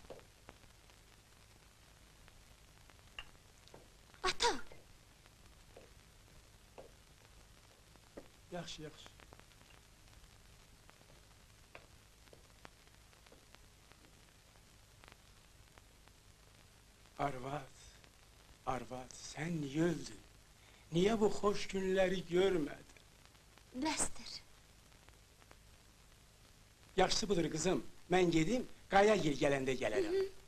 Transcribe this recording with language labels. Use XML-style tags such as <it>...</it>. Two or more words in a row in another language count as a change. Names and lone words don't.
<az>Ata, Yaxşı. Arvad,</az> <tr>sen niye öldün? Niye bu hoş günleri görmedin?</tr> <az>bəsdir. Yaxşısı budur kızım, mən gedim, Qaya gel gələndə gələrəm.</az>